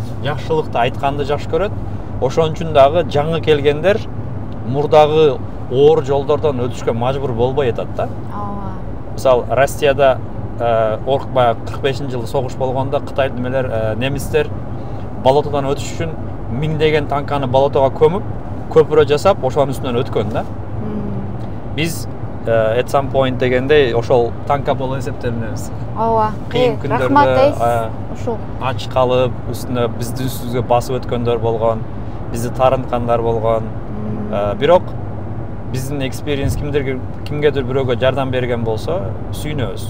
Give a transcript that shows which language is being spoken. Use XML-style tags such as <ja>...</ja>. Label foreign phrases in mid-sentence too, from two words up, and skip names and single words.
<ky>Жакшылыкты айтканды жакшы көрөт. Ошон үчүн дагы жаңы келгендер мурдагы оор жолдордон өтүшкө мажбур болбой атат да. Мисалы, Россияда 45-жылы согуш болгондо Кытай немистер болотодон өтүш үчүн миңдеген танканы болотого көмүп, көпүрө жасап, ошонун үстүнөн өткөн да. Биз</ky> <en>at some point</en> <ky>дегенде ошол танка болуп эсептелебиз. Ооба. Кыйын күндөрдө ошол ач калып, үстүнө биздин үстүбүзгө басып өткөндөр болгон, бизди тарынткандар болгон. Бирок биздин экспириенс кимгедир бирөөгө жардам берген болсо, сүйүнөбүз.</ky>